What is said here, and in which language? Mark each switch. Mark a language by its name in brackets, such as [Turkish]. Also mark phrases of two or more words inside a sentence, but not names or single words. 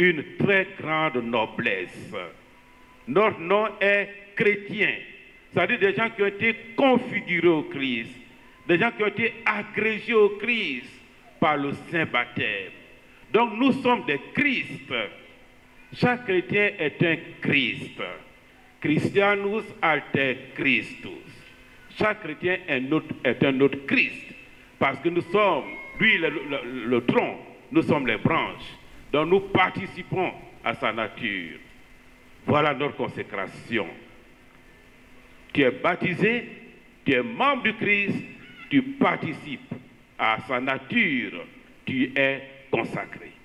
[French] une très grande noblesse. Notre nom est chrétien, c'est-à-dire des gens qui ont été configurés au Christ, des gens qui ont été agrégés au Christ par le saint baptême. Donc nous sommes des Christ. Chaque chrétien est un Christ. [Latin] Christianus alter Christus. [French] Chaque chrétien est un autre Christ. Parce que nous sommes, lui le tronc, nous sommes les branches. Donc nous participons à sa nature. Voilà notre consécration. Tu es baptisé, tu es membre du Christ, tu participes à sa nature, tu es consacré.